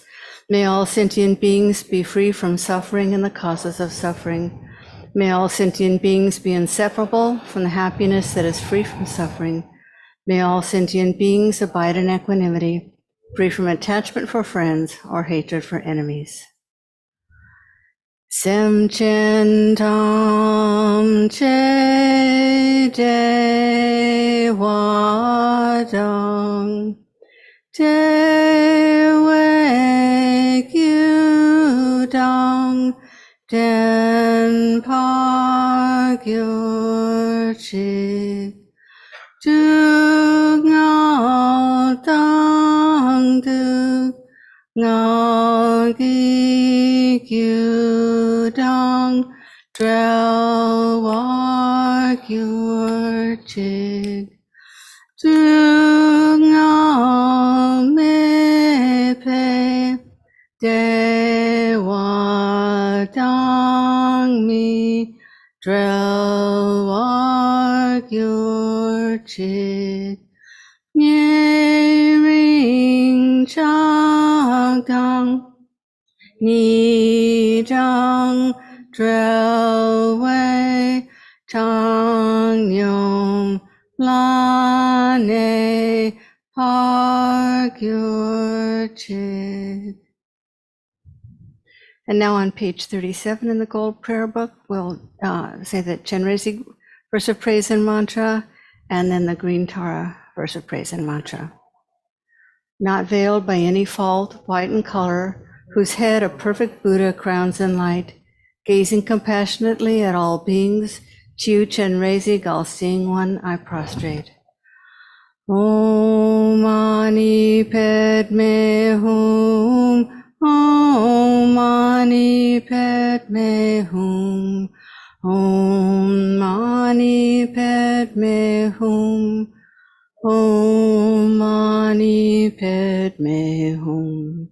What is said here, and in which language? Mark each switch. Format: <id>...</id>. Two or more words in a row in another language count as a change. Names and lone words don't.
<en>May all sentient beings be free from suffering and the causes of suffering. May all sentient beings be inseparable from the happiness that is free from suffering. May all sentient beings abide in equanimity, free from attachment for friends or hatred for enemies.</en> <bo>སེམས་ཅན་ཐམས་ཅད་བདེ་བ་དང་བདེ་བའི་རྒྱུ་དང་ལྡན་པར་གྱུར་ཅིག སྡུག་བསྔལ་དང་སྡུག་བསྔལ་གྱི་རྒྱུ་དང་བྲལ་བར་གྱུར་ཅིག སྡུག་བསྔལ་མེད་པའི་བདེ་བ་དང་མི་འབྲལ་བར་གྱུར་ཅིག ཉེ་རིང་ཆགས་སྡང གཉིས་དང་བྲལ་བའི་བཏང་སྙོམས་ལ་གནས་པར་གྱུར་ཅིག.</bo> <en>And now on page 37 in the Gold Prayer Book, we'll say the Chenrezig verse of praise and mantra, and then the Green Tara verse of praise and mantra. Not veiled by any fault, white in color, whose head a perfect Buddha crowns in light, gazing compassionately at all beings, Chiu Chenrezig, all-seeing one, I prostrate.</en> <sa>ॐ मणि पद्मे हूँ. ॐ मणि पद्मे हूँ. ॐ मणि पद्मे हूँ. ॐ मणि पद्मे हूँ.</sa>